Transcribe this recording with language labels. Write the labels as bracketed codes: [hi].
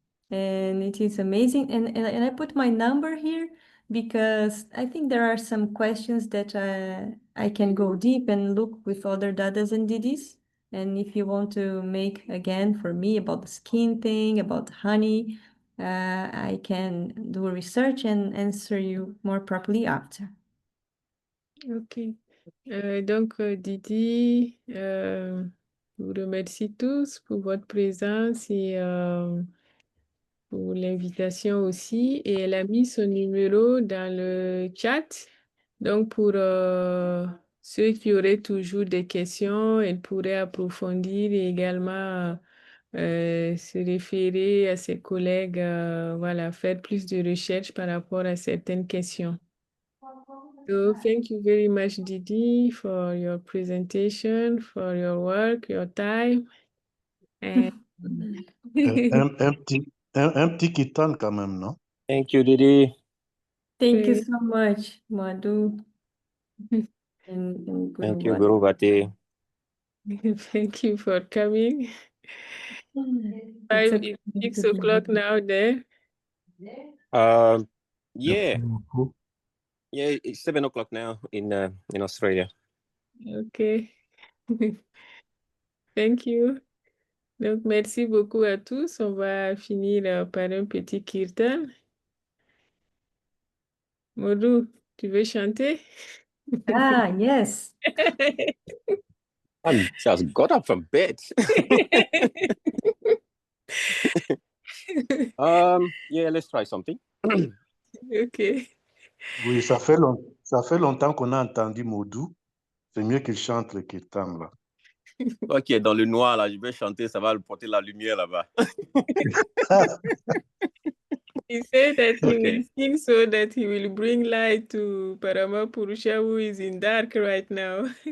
[en] And it is amazing. And I put my number here because I think there are some questions that I can go deep and look with other dadas and didis. And if you want to make again for me about the skin thing, about honey, I can do research and answer you more properly after. Ok. [fr] Donc, Didi, vous remercie tous pour votre présence et pour l'invitation aussi. Et elle a mis son numéro dans le chat. Donc, pour ceux qui auraient toujours des questions, elle pourrait approfondir et également se référer à ses collègues, voilà, faire plus de recherches par rapport à certaines questions. [en] So thank you very much, Didi, for your presentation, for your work, your time. And [fr] Un petit Kitan quand même, non? [en] Thank you, Didi. Thank you so much, Madhu and Thank you, Guruvati. Guruvati. Thank you for coming. It's a 6 o'clock now there. Yeah, yeah, it's 7 o'clock now in Australia. Okay. Thank you. [fr] Donc, merci beaucoup à tous. On va finir par un petit kirtan. Modou, tu veux chanter? [en] Ah, yes. I just got up from bed. Yeah, let's try something. Okay. [fr] Oui, ça fait longtemps qu'on a entendu Modou. C'est mieux qu'il chante le Kirtan, là. Toi qui es dans le noir, là, je vais chanter, ça va lui porter la lumière là-bas. [en] He said that he will sing so that he will bring light to Parama Purusha who is in dark right now.